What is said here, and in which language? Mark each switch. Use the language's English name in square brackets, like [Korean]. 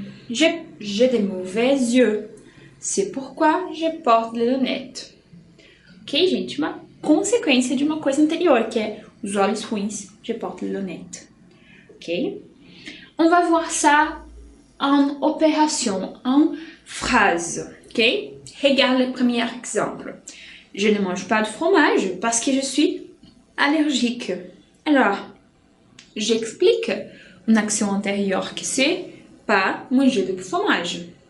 [French] J'ai de mauvais yeux. C'est pourquoi je porte les lunettes. [Portuguese] Ok, gente? Uma consequência de uma coisa anterior, que é os olhos ruins, [French] je porte les lunettes. Ok? On va voir ça en opération, en phrase. Ok? Regarde le premier exemple. Je ne mange pas de fromage parce que je suis allergique. Alors, j'explique une action antérieure qui c'est pas manger de fromage.